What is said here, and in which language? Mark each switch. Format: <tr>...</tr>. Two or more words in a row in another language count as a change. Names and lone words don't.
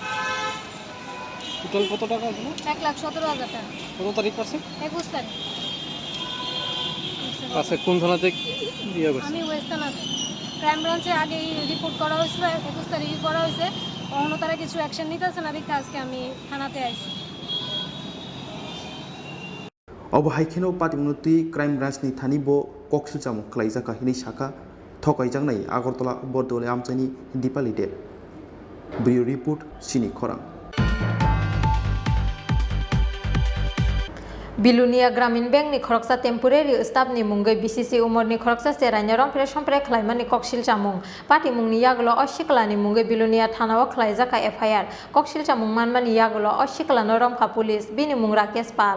<bn>টোটাল কত টাকা ছিল 1,17,000 টাকা কত তারিখ পারছে 21 তারিখ আচ্ছা কোন থানাতে দিয়ে গেছে আমি ওয়েস্ট থানাতে</bn> <en>crime branche</en> <bn>আগেই রিপোর্ট করা হয়েছিল 21 তারিখে করা হয়েছে অন্য তারা কিছু অ্যাকশন নিতেছে না দেখে আজকে আমি থানাতে আইছি</bn> <trp>अब हाइखेनो पातिमुनुति</trp> <en>crime branchni</en> <trp>थानिबो ककसिल जामुं खलाइजाखा हिनै साखा थकाइजांनाय आगरतला बर्दवाली आमसाइनि दीपाली देब ब्रियो रिपोर्ट सिनि खरां बिलुनिया ग्रामीण बैंक नि खरकसा</trp> <en>temporary staff</en> <trp>नि मुंगै बीसीसी उमर नि खरकसा सेराइना रंफ्रे संफ्रे खलाइमानि ककसिल चामुं पार्टी मुंगनि यागलो अशिकलानि मुंगै बिलुनिया थानाव खलाइजाखा एफआईआर ककसिल चामुं मानमानि यागलो अशिकलानो रंखा पुलिस बिनि मुं राकेश पाल</trp>